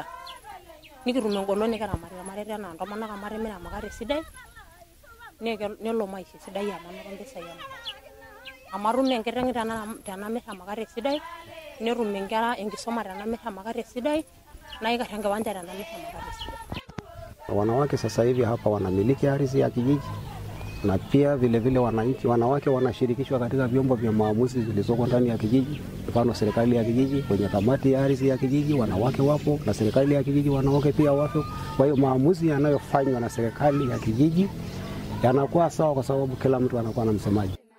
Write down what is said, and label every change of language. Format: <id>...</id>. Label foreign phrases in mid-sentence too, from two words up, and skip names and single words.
<mas>Nikitum engolon nikiramatie irmareita enaa ntomonok amu atimira emakar esidai nelo maisha esidai amu anoto impisai emakar. Amu atum enkiteng' tenamir emakar esidai, netum inkera enkisuma tenamir emakar esidai, naikarr enkiwanja tenamir emakar esidai.</mas> <sw>Wanawake sasa hivi hapa wanamiliki ardhi ya kijiji na pia vile vile wanawake wanashirikishwa katika vyombo vya maamuzi zilizoko ndani ya kijiji. Mfano serikali ya kijiji, kwenye kamati ya ardhi ya kijiji wanawake wapo, na serikali ya kijiji wanawake pia wapo. Kwa hiyo maamuzi yanayofanywa na serikali ya kijiji yanakuwa sawa kwa sababu kila mtu anakuwa na msemaji.</sw>